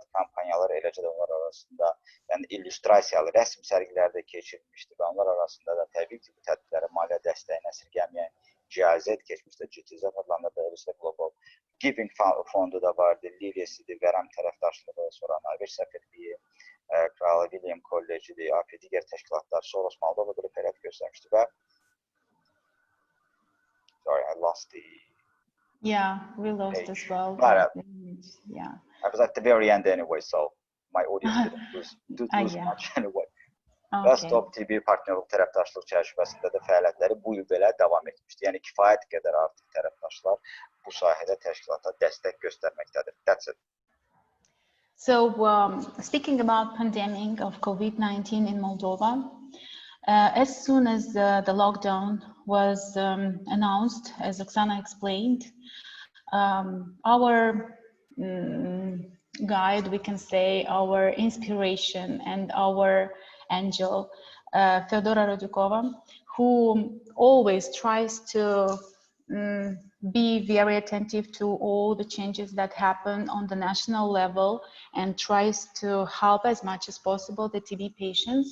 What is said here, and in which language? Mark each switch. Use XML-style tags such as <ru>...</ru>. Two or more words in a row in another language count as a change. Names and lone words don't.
<az>kampanyaları, eləcə də onlar arasında yəni illüstrasiyalı rəsm sərgilərdə keçirilmişdi və onlar arasında da təbii ki, bu tədbirlərə maliyyə dəstəyini əsirgəməyən GIZ keçmişdə, GTZ adlandırdığı Global Giving fondu da vardı, Liliyesidir, Vərəm tərəfdaşlığı, sonra Norveç səfirliyi, Kral William Kollejidir, AFI digər təşkilatlar, Soros Moldova da fəaliyyət göstərmişdi və</az> <en>sorry, I lost the Yeah, we lost page. as well. Yeah. I was at the very end anyway, so my audience didn't lose much anyway.</en> <az>Və Stop TB partnerlik tərəfdaşlıq çərçivəsində də fəaliyyətləri bu il belə davam etmişdi. Yəni kifayət qədər artıq tərəfdaşlar bu sahədə təşkilata dəstək göstərməkdədir.</az> <en>That's it. So, speaking about pandemic of COVID-19 in Moldova, as soon as the lockdown was announced, as Oksana explained, our guide, we can say, our inspiration and our angel, Feodora Rodukova, who always tries to be very attentive to all the changes that happen on the national level and tries to help as much as possible the TB patients.</en>